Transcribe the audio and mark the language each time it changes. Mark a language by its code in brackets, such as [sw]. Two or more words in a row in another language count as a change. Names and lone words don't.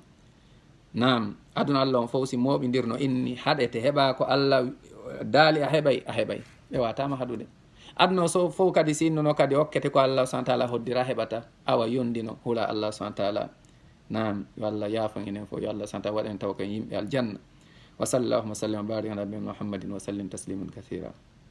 [ff] Nam aduna Allah on fof si moɓidirno inni haɗete, heɓa ko Allah daali a heɓay, ɓe watama haɗude. aduna so fof kadi sinnuno kadi hokkete ko Allah [ar] سبحانه وتعالى [ff] hoddira heɓata, awa yondino hula Allah [ar] سبحانه وتعالى. [ff] Nam yo Allah yaafan enen fof, yo Allah [ar] سبحانه وتعالى [ff] waɗen taw ko yimɓe aljanna. [ar] وصلى الله وسلم وبارك على نبينا محمد وسلم تسليما كثيرا.